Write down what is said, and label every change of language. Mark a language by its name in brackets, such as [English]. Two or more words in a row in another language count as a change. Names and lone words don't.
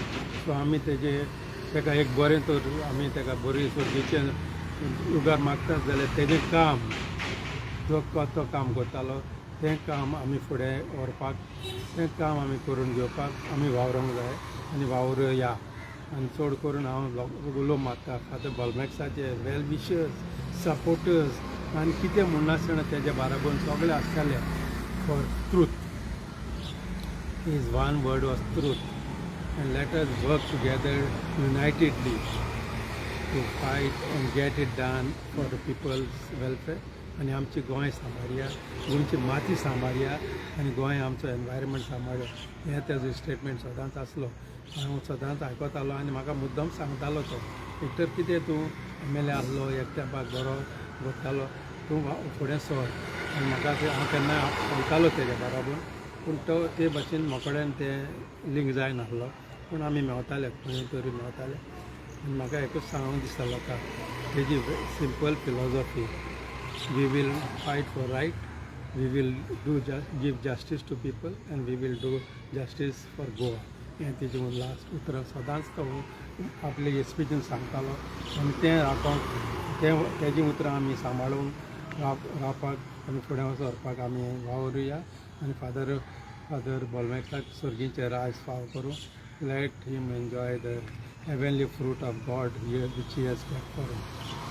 [Konkani] सो आमी तेका एक बरें तर आमी तेका बरी सर्गीचें लुगार मागतात जाल्यार तेजें काम जो तो काम करतालो तें काम आमी फुडें व्हरपाक, तें काम आमी करून घेवपाक आमी वावरूंक जाय आनी वावरुया. आनी चड करून हांव उलोवंक मागता फादर बॉलमॅक्साचे [English] well wishers, supporters [Konkani] आनी कितें म्हणनासतना तेज्या बाराबर सगळे आसताले [English] for truth. His one word was truth. And let us work together unitedly to fight and get it done for the people's welfare. [Konkani] आणि आमची गोंय सांबाळया, गोंयची माती सांबाळया आनी गोंय आमचो एनवायरमेंट सांबाळया. हें तेजो स्टेटमेंट सदांच आसलो. हांव सदांच आयकतालो आनी म्हाका मुद्दम सांगतालो तो, विक्टर कितें तूं MLA आसलो, एक तेंपाक बरो करतालो, तूं फुडें सर. आनी म्हाका हांव केन्ना सांगतालो तेज्या बरोबर, पूण तो ते भाशेन मोकळ्यान तें लिंक जायनासलो, पूण आमी मेवताले खंय तरी मेवताले. आनी म्हाका एकूच सांगूंक दिसता लोकांक तेजी [English] simple philosophy, we will fight for right, we will give justice to people and we will do justice for Goa. [Konkani] हें तेजें लास्ट उतर सदांच तो आपले स्पिचीन सांगतालो आनी तें राखोंक तेजीं उतरां आमी सांबाळून रावपाक आनी फुडें सरपाक आमी वावरुया. आनी फादर बॉलमॅक्साक सर्गीचें राज फाव करूं. [English] Let him enjoy the heavenly fruit of God which he has kept for him.